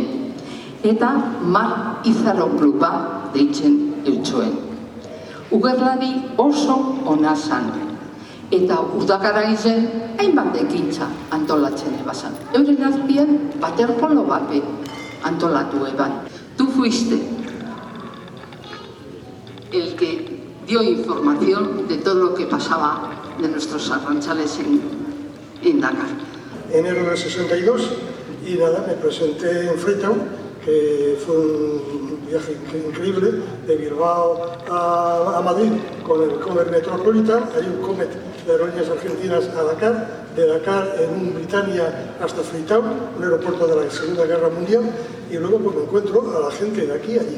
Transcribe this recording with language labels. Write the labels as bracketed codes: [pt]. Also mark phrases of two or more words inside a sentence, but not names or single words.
[eu] Eta Mar Izaro kluba deitzen eutxoen. Ugerlari oso ona zan. Eta udakara izen hainbat ekintza antolatzen ebasan. Euren artien waterpolo bape antolatu eban. [es] Tú fuiste el que dio información de todo lo que pasaba de nuestros arranchales en Dakar. Enero del 62 y nada, me presenté en Freetown, que fue un viaje increíble, de Bilbao a Madrid con el Comet Metropolitan, hay un Comet de aerolíneas argentinas a Dakar, de Dakar en un Britannia hasta Freetown, un aeropuerto de la Segunda Guerra Mundial, y luego pues, me encuentro a la gente de aquí y allí.